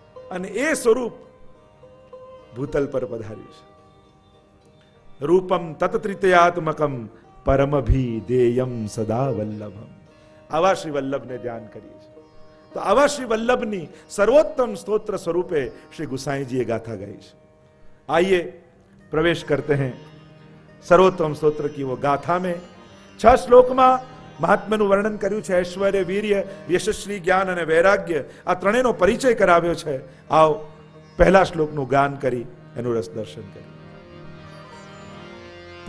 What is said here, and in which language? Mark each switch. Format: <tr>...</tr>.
<gu>અને એ સ્વરૂપ ભૂતલ પર પધાર્યું છે.</gu> <sa>રૂપમ તત્ત્રિતયાત્મકમ પરમભિધેયમ સદા વલ્લભમ.</sa> <gu>આવા શ્રી વલ્લભને ધ્યાન કરીએ છીએ. તો આવા શ્રી વલ્લભની સર્વોત્તમ સ્તોત્ર સ્વરૂપે શ્રી ગુસાईजीએ</gu> <hi>गाथा गाई है. आइए प्रवेश करते हैं सर्वोत्तम स्त्रोत्र की वो गाथा में,</hi> <gu>6 શ્લોકમાં મહાત્માનું વર્ણન કર્યું છે. ઐશ્વર્ય, વીર્ય, યશસ્વી, જ્ઞાન અને વૈરાગ્ય, આ ત્રણેયનો પરિચય કરાવ્યો છે. આવો પહેલા શ્લોકનું ગાન કરી એનું રસ દર્શન કરી.</gu>